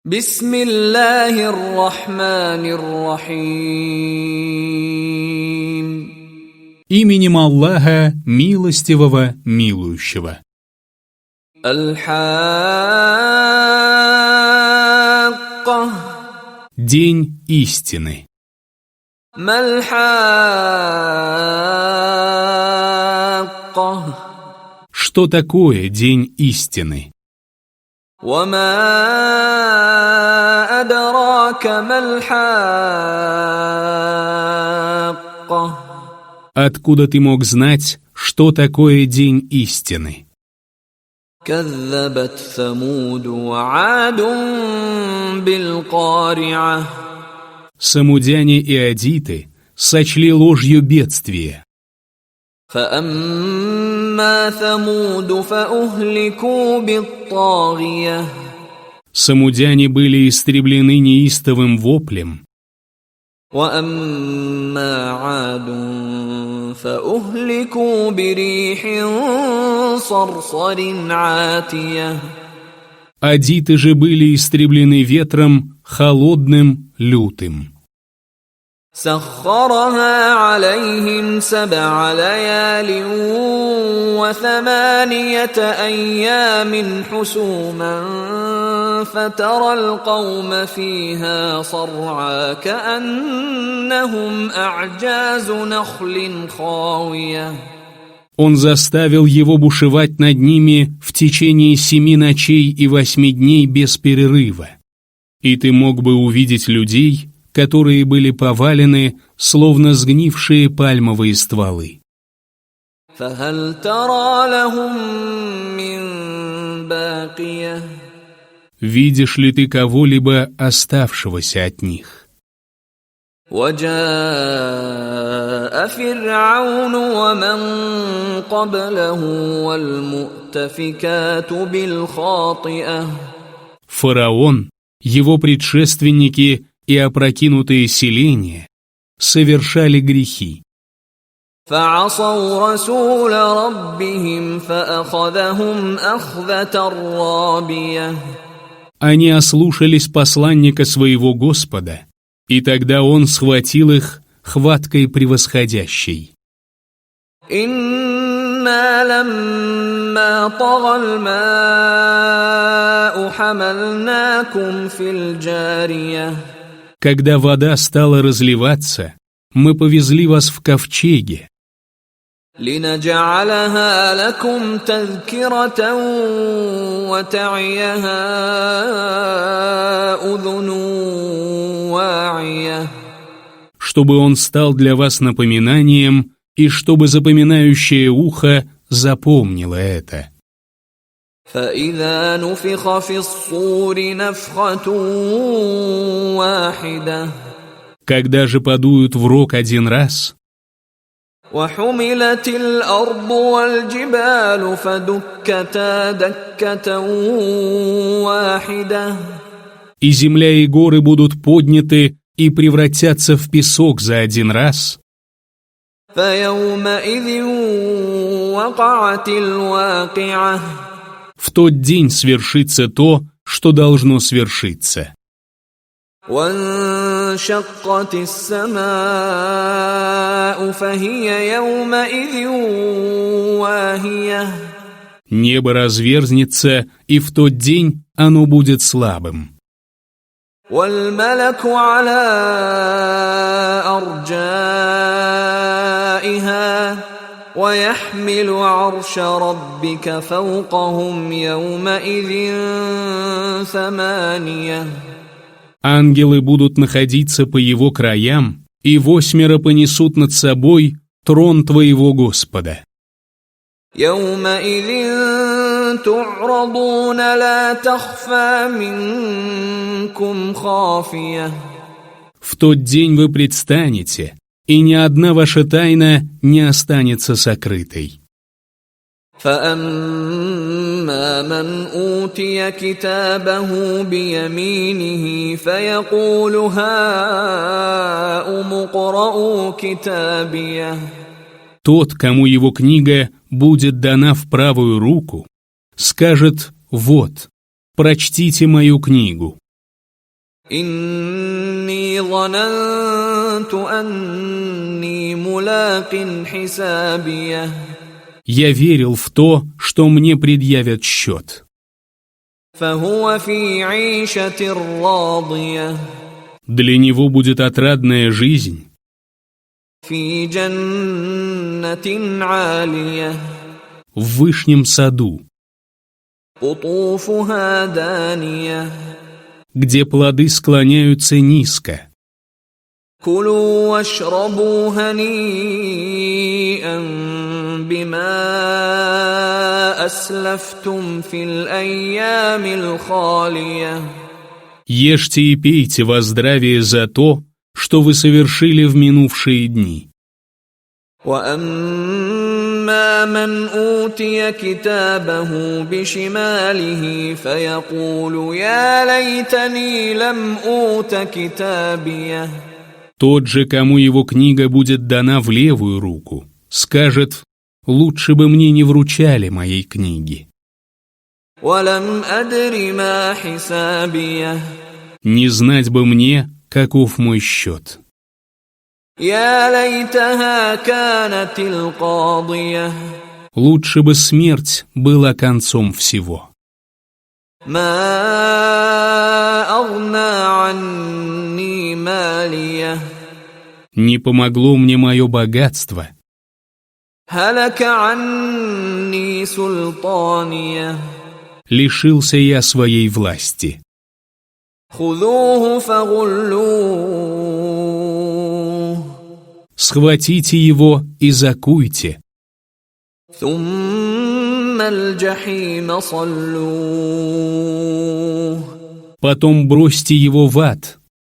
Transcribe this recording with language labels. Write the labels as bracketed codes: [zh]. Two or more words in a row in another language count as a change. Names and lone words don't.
[ar] بسم الله الرحمن الرحيم. [ru] Именем Аллаха, милостивого, милующего. [ar] Аль-Хакка. [ru] День истины. [ar] Маль-Хакка. [ru] Что такое день истины? [ar] وما أدراك ما الحاقة. [ru] Откуда ты мог знать, что такое день истины? [ar] كذبت ثمود وعاد بالقارعة. [ru] Самудяне и адиты сочли ложью бедствие. [ar] فأما ثمود فأهلكوا بالطاغية. [ru] Самудяне были истреблены неистовым воплем. [ar] وأما عاد فأهلكوا بريح صرصر عاتية. [ru] Адиты же были истреблены ветром холодным, лютым. [ar] سخرها عليهم 7 ليال و8 أيام حسوما فترى القوم فيها صرعى كأنهم أعجاز نخل خاوية. [ru] Он заставил его бушевать над ними в течение 7 ночей и 8 дней без перерыва. И ты мог бы увидеть людей, которые были повалены, словно сгнившие пальмовые стволы. [ar] فهل ترى لهم من باقية. [ru] Видишь ли ты кого-либо оставшегося от них? [ar] وجاء فرعون ومن قبله والمؤتفكات بالخاطئة. [ru] Фараон, его предшественники и опрокинутые селения совершали грехи. [ar] فعصوا رسول ربهم فأخذهم أخذة رابية. [ru] Они ослушались посланника своего Господа, и тогда он схватил их хваткой превосходящей. [ar] إنا لما طغى الماء حملناكم في الجارية. [ru] Когда вода стала разливаться, мы повезли вас в ковчеге, [ar] لنجعلها لكم تذكرة وتعيها أذن واعية. [ru] чтобы он стал для вас напоминанием и чтобы запоминающее ухо запомнило это. [ar] فإذا نفخ في الصور نفخة واحدة. [ru] Когда же подуют в рог один раз, [ar] وحملت الأرض والجبال فدكتا دكة واحدة. [ru] и земля и горы будут подняты и превратятся в песок за один раз, [ar] فيومئذ وقعت الواقعة. [ru] в тот день свершится то, что должно свершиться. [ar] وانشقت السماء فهي يومئذ واهية. [ru] Небо разверзнется, и в тот день оно будет слабым. [ar] والملك على أرجائها ويحمل عرش ربك فوقهم يومئذ 8. [ru] Ангелы будут находиться по его краям, и 8 понесут над собой трон твоего Господа. [ar] يومئذ تعرضون لا تخفى منكم خافية. [ru] В тот день вы предстанете, и ни одна ваша тайна не останется сокрытой. [ar] فأما من أوتي كتابه بيمينه فيقول هاؤم اقرءوا كتابيه. [ru] Тот, кому его книга будет дана в правую руку, скажет: «Вот, прочтите мою книгу». [ar] إني ظننت أني ملاق حسابيه. [ru] Я верил в то, что мне предъявят счет. [ar] فهو في عيشة راضية. [ru] Для него будет отрадная жизнь [ar] في جنة عالية. [ru] в вышнем саду, [ar] قطوفها دانية. [ru] где плоды склоняются низко. [ar] كلوا واشربوا هنيئا بما أسلفتم في الأيام الخالية. [ru] Ешьте и пейте во здравие за то, что вы совершили в минувшие дни. [ar] وأما من أوتي كتابه بشماله فيقول يا ليتني لم أوت كتابيه. [ru] Тот же, кому его книга будет дана в левую руку, скажет: «Лучше бы мне не вручали моей книги». [ar] ولم أدر ما حسابيه. [ru] Не знать бы мне, каков мой счет. [ar] يا ليتها كانت القاضية. [ru] Лучше бы смерть была концом всего. [ar] ما أغنى عني ماليه. [ru] Не помогло мне мое богатство. [ar] هلك عني سلطانيه. [ru] Лишился я своей власти. [ar] خذوه فغلوه. [ru] Схватите его и закуйте. [ar] ثم الجحيم صلوه. [ru] Потом бросьте его в ад.